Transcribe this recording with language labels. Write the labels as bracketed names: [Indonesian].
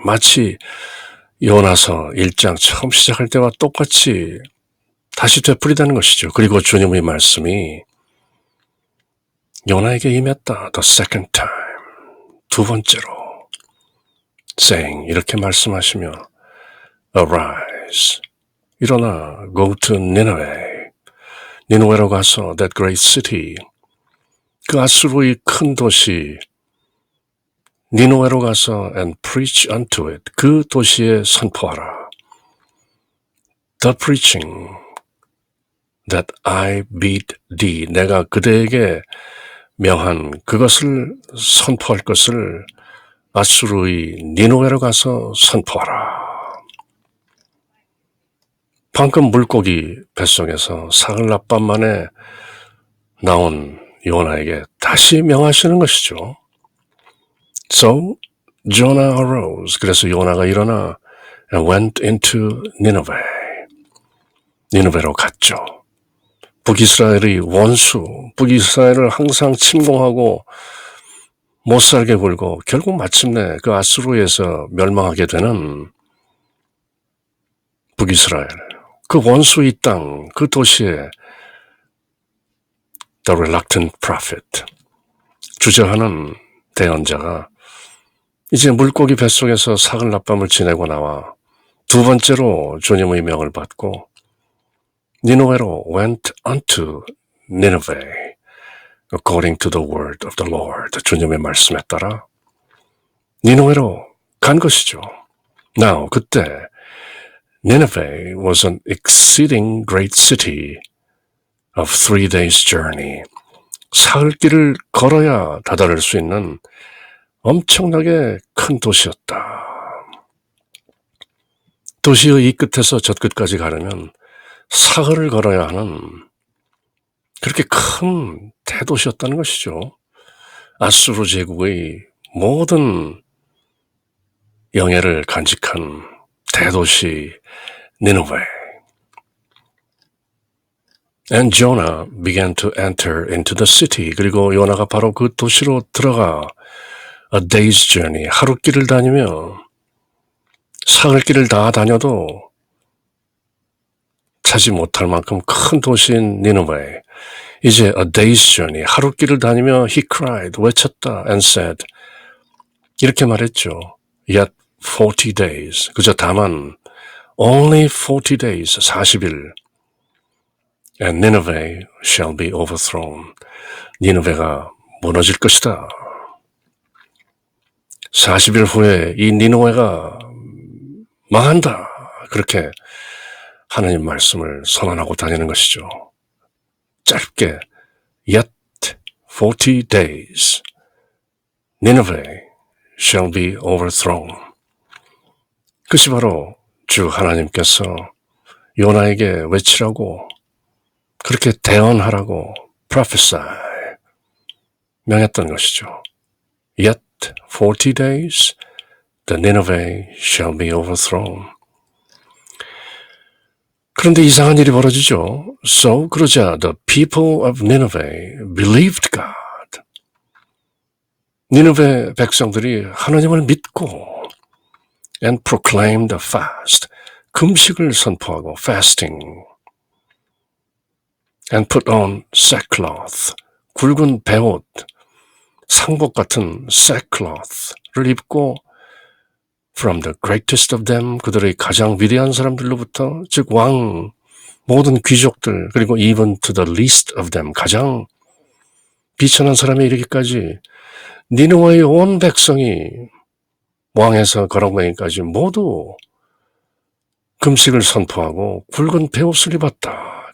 [Korean] 마치 요나서 1장 처음 시작할 때와 똑같이 다시 되풀이되는 것이죠. 그리고 주님의 말씀이 요나에게 임했다. [English] The second time. [Korean] 두 번째로. saying, 이렇게 말씀하시며 Arise. 일어나. [English] Go to Nineveh. [Korean] 니느웨로 가서 [English] that great city. [Korean] 그 아수르의 큰 도시 니느웨로 가서 [English] and preach unto it. [Korean] 그 도시에 선포하라. [English] The preaching that I bid thee. [Korean] 내가 그대에게 명한 그것을 선포할 것을 아수르의 니느웨로 가서 선포하라. 방금 물고기 뱃속에서 사흘 낮밤 만에 나온 요나에게 다시 명하시는 것이죠. [English] So Jonah arose. [Korean] 그래서 요나가 일어나 [English] and went into Nineveh. [Korean] 니느웨로 갔죠. 북이스라엘의 원수, 북이스라엘을 항상 침공하고 못살게 굴고 결국 마침내 그 아수르에서 멸망하게 되는 북이스라엘, 그 원수의 땅, 그 도시에 [English] The reluctant prophet, [Korean] 주저하는 대언자가 이제 물고기 뱃속에서 사흘 낮밤을 지내고 나와 두 번째로 주님의 명을 받고 니느웨로 [English] went unto Nineveh according to the word of the Lord. [Korean] 주님의 말씀에 따라 니느웨로 간 것이죠. [English] Now, 그때 Nineveh was an exceeding great city of 3 days journey. [Korean] 사흘길을 걸어야 다다를 수 있는 엄청나게 큰 도시였다. 도시의 이 끝에서 저 끝까지 가려면 사흘을 걸어야 하는 그렇게 큰 대도시였다는 것이죠. 아수르 제국의 모든 영예를 간직한 대도시 니느웨. [English] And Jonah began to enter into the city. [Korean] 그리고 요나가 바로 그 도시로 들어가 [English] a day's journey, [Korean] 하루길을 다니며 사흘길을 다 다녀도 차지 못할 만큼 큰 도시인 니느웨. 이제 [English] a day's journey, [Korean] 하루길을 다니며 [English] he cried, [Korean] 외쳤다 [English] and said, [Korean] 이렇게 말했죠. [English] Yet 40 days, [Korean] 그저 다만 [English] only 40 days, 40일 and Nineveh shall be overthrown. [Korean] 니느웨가 무너질 것이다. 40일 후에 이 니느웨가 망한다. 그렇게 하나님 말씀을 선언하고 다니는 것이죠. [English] 짧게 Yet 40 days Nineveh shall be overthrown. [Korean] 그것이 바로 주 하나님께서 요나에게 외치라고 그렇게 대언하라고 prophesy 명했던 것이죠. [English] Yet 40 days the Nineveh shall be overthrown. [Korean] 그런데 이상한 일이 벌어지죠. [English] So [Korean] 그러자 [English] the people of Nineveh believed God. [Korean] 니느웨 백성들이 하나님을 믿고 [English] and proclaimed a fast. [Korean] 금식을 선포하고 fasting. [English] and put on sackcloth. [Korean] 굵은 베옷, 상복 같은 sackcloth를 입고 [English] from the greatest of them, [Korean] 그들의 가장 위대한 사람들로부터, 즉 왕, 모든 귀족들, 그리고 [English] even to the least of them, [Korean] 가장 비천한 사람에 이르기까지 니느웨의 온 백성이 왕에서 거렁뱅이까지 모두 금식을 선포하고 굵은 베옷을 입었다.